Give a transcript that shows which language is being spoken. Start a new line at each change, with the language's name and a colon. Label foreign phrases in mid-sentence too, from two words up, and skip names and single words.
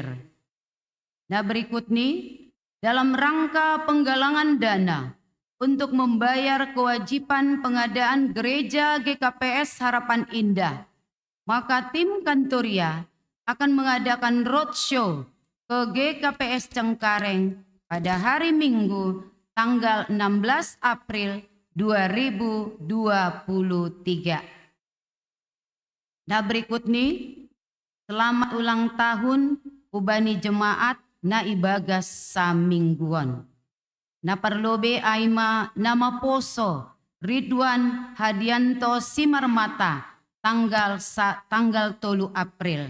Indonesian: Nah berikut nih, dalam rangka penggalangan dana untuk membayar kewajiban pengadaan gereja GKPS Harapan Indah, maka tim Kantoria akan mengadakan roadshow ke GKPS Cengkareng pada hari Minggu tanggal 16 April 2023. Nah berikut nih, selamat ulang tahun
Batak Simalungun: ubani jemaat na ibagas samingguan. Na perlobe aima nama poso Ridwan Hadianto Simarmata tanggal 3 April.